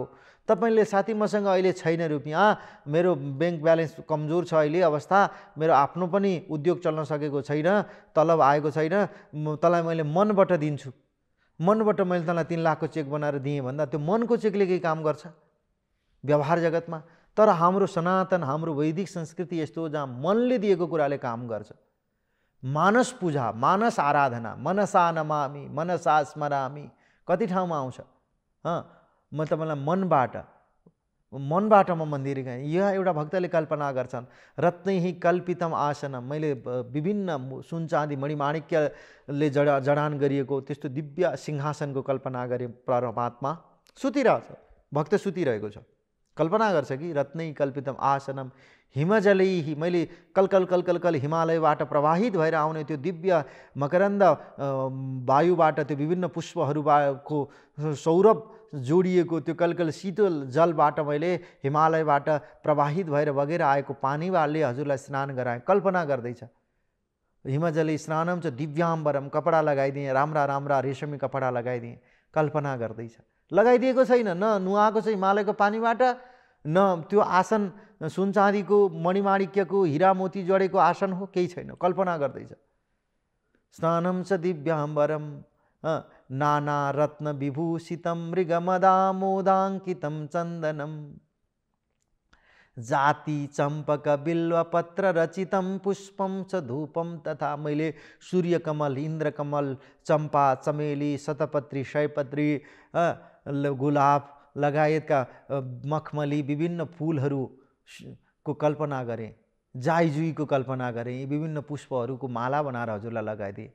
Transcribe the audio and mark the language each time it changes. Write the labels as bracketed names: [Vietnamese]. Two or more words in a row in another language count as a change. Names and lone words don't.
[Nepali] तपाईले साथी मसँग अहिले छैन रुपियाँ, मेरो बैंक ब्यालेन्स कमजोर छ, अहिले अवस्था, मेरो आफ्नो पनि उद्योग चल्न सकेको छैन, तलब आएको छैन, तँलाई मैले मनबाट दिन्छु, मनबाट मैले तँलाई 3 लाखको चेक बनाएर दिएँ भन्दा त्यो मनको चेकले केही काम गर्छ व्यवहार जगतमा? तर हाम्रो सनातन, हाम्रो वैदिक संस्कृति यस्तो हो जहाँ मनले दिएको कुराले काम गर्छ। मानस पूजा, मानस आराधना, [Sanskrit] मनसा नमामि मनसा स्मरामि [Nepali] कति ठाउँमा आउँछ। म तपाईँलाई मनबाट म मन्दिर गएँ। यहाँ एउटा भक्तले कल्पना गर्छन्, [Sanskrit] रत्नैहि कल्पितम आसनम, [Nepali] मैले विभिन्न सुन चाँदी मणिमाणिक्यले जडान गरिएको त्यस्तो दिव्य सिंहासनको कल्पना गरेँ। परमात्मा सुतिरहेछ, भक्त सुतिरहेको छ, कल्पना गर्छ कि [Sanskrit] रत्नै कल्पितम आसनम हिमजलैहि, [Nepali] मैले कलकल कलकल कल हिमालयबाट प्रवाहित भएर आउने त्यो दिव्य मकरन्द वायुबाट, त्यो विभिन्न पुष्पहरूको सौरभ जोडिएको त्यो कलकल शीतल जलबाट मैले हिमालयबाट प्रवाहित भएर बगेर आएको पानीले हजुरलाई स्नान गराएँ। कल्पना गर्दैछ। [Sanskrit] हिमजले स्नानम च दिव्याम्बरम, [Nepali] कपडा लगाइदिएँ, राम्रा राम्रा रेशमी कपडा लगाइदिएँ। कल्पना गर्दैछ। लगाइदिएको छैन, न नुहाएको छ हिमालयको पानीबाट, न त्यो आसन सुन चाँदीको मणिमाणिक्यको हीरा मोती जडेको आसन हो, केही छैन। कल्पना गर्दैछ। [Sanskrit] स्नानम च दिव्याम्बरम नाना रत्न विभूषितं मृगमदा मोदाङ्कितं चन्दनं जाति चम्पक बिल्वपत्र रचितं पुष्पं च धूपं तथा, [Nepali] मैले सूर्यकमल, इन्द्रकमल, चम्पा, चमेली, शतपत्री, सयपत्री, गुलाब लगायतका मखमली विभिन्न फुलहरूको कल्पना गरेँ, जाइजुईको कल्पना गरेँ, विभिन्न पुष्पहरूको माला बनाएर हजुरलाई लगाइदिएँ।